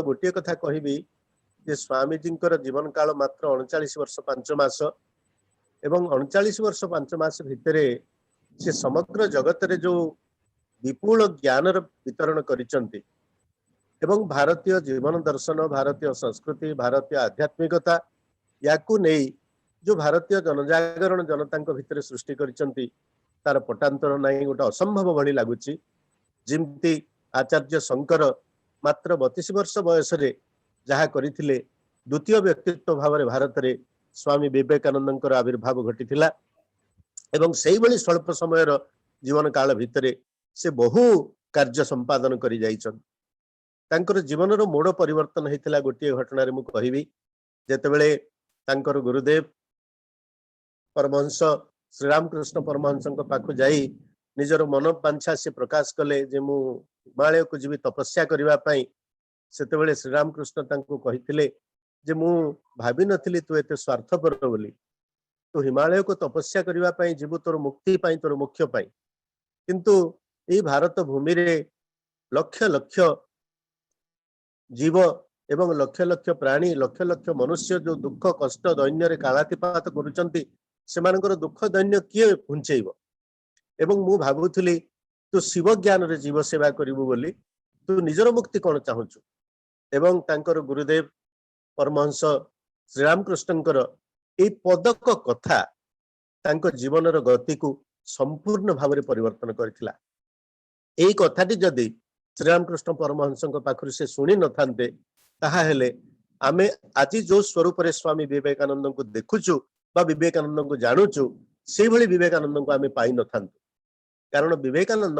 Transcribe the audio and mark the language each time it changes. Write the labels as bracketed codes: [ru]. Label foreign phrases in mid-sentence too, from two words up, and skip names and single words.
[or] ଗୋଟେ କଥା କହିବି ଯେ ସ୍ୱାମୀ ଜୀ ଜୀବନ କାଳ ମାତ୍ର 39 ବର୍ଷ 5 ମାସ ଏବଂ 39 ବର୍ଷ 5 ମାସ ଭିତରେ ସେ ସମଗ୍ର ଜଗତରେ ଯେଉଁ ବିପୁଳ ଜ୍ଞାନ ବିତରଣ କରିଛନ୍ତି ଏବଂ ଭାରତୀୟ ଜୀବନ ଦର୍ଶନ ଭାରତୀୟ ସଂସ୍କୃତି ଭାରତୀୟ ଆଧ୍ୟାତ୍ମିକତା ଯାହାକୁ ନେଇ ଯେଉଁ ଭାରତୀୟ ଜନଜାଗରଣ ଜନତା ଭିତରେ ସୃଷ୍ଟି କରିଛନ୍ତି ତାର ପଟାନ୍ତର ନାହିଁ ଗୋଟେ ଅସମ୍ଭବ ଭଳି ଲାଗୁଛି। ଯେମିତି ଆଚାର୍ଯ୍ୟ ଶଙ୍କର ମାତ୍ର 32 ବର୍ଷ ବୟସ ଯାହା କରିଥିଲେ ଦ୍ୱିତୀୟ ବ୍ୟକ୍ତିତ୍ୱ ଭାବରେ ଭାରତରେ ସ୍ୱାମୀ ବିବେକାନନ୍ଦଙ୍କର ଆବିର୍ଭାବ ଘଟିଥିଲା ଏବଂ ସେହି ଭଳି ସ୍ୱଳ୍ପ ସମୟ ଜୀବନ କାଳ ଭିତରେ ସେ ବହୁ କାର୍ଯ୍ୟ ସମ୍ପାଦନ କରି ଯାଇଛନ୍ତି। ତାଙ୍କର ଜୀବନର ମୋଡ଼ ପରିବର୍ତ୍ତନ ହୋଇଥିଲା ଗୋଟେ ଘଟଣାରେ ମୁଁ କହିବି ଯେତେବେଳେ ତାଙ୍କର ଗୁରୁଦେବ ପରମହଂସ ଶ୍ରୀରାମକୃଷ୍ଣ ପରମହଂସ ପାଖକୁ ଯାଇ ନିଜର ମନ ବାଞ୍ଛା ସେ ପ୍ରକାଶ କଲେ ଯେ ମୁଁ ହିମାଳୟକୁ ଯିବି ତପସ୍ୟା କରିବା ପାଇଁ ସେତେବେଳେ ଶ୍ରୀରାମକୃଷ୍ଣ ତାଙ୍କୁ କହିଥିଲେ ଯେ ମୁଁ ଭାବି ନଥିଲି ତୁ ଏତେ ସ୍ୱାର୍ଥପର ବୋଲି ତୁ ହିମାଳୟକୁ ତପସ୍ୟା କରିବା ପାଇଁ ଯିବୁ ତୋର ମୁକ୍ତି ପାଇଁ ତୋର ମୋକ୍ଷ ପାଇଁ କିନ୍ତୁ ଏ ଭାରତ ଭୂମିରେ ଲକ୍ଷ ଲକ୍ଷ ଜୀବ ଏବଂ ଲକ୍ଷ ଲକ୍ଷ ପ୍ରାଣୀ ଲକ୍ଷ ଲକ୍ଷ ମନୁଷ୍ୟ ଯେଉଁ ଦୁଃଖ କଷ୍ଟ ଦୈନ୍ୟରେ କାଳାତିପାତ କରୁଛନ୍ତି ସେମାନଙ୍କର ଦୁଃଖ ଦୈନ୍ୟ କିଏ ପୋଛେଇବ ଏବଂ ମୁଁ ଭାବୁଥିଲି ତୁ ଶିବ ଜ୍ଞାନରେ ଜୀବ ସେବା କରିବୁ ବୋଲି ତୁ ନିଜର ମୁକ୍ତି କାହିଁ ଚାହୁଁଛୁ ଏବଂ ତାଙ୍କର ଗୁରୁଦେବ ପରମହଂସ ଶ୍ରୀରାମକୃଷ୍ଣଙ୍କର ଏ ପଦକ କଥା ତାଙ୍କ ଜୀବନର ଗତିକୁ ସମ୍ପୂର୍ଣ୍ଣ ଭାବରେ ପରିବର୍ତ୍ତନ କରିଥିଲା। ଏଇ କଥାଟି ଯଦି ଶ୍ରୀରାମକୃଷ୍ଣ ପରମହଂସ ପାଖରୁ ସେ ଶୁଣି ନ ଥାନ୍ତେ ତାହା ହେଲେ ଆମେ ଆଜି ଯେଉଁ ସ୍ୱରୂପରେ ସ୍ୱାମୀ ବିବେକାନନ୍ଦଙ୍କୁ ଦେଖୁଛୁ ବା ବିବେକାନନ୍ଦଙ୍କୁ ଜାଣୁଛୁ ସେ ଭଳି ବିବେକାନନ୍ଦଙ୍କୁ ଆମେ ପାଇ ନ ଥାନ୍ତୁ କାରଣ ବିବେକାନନ୍ଦ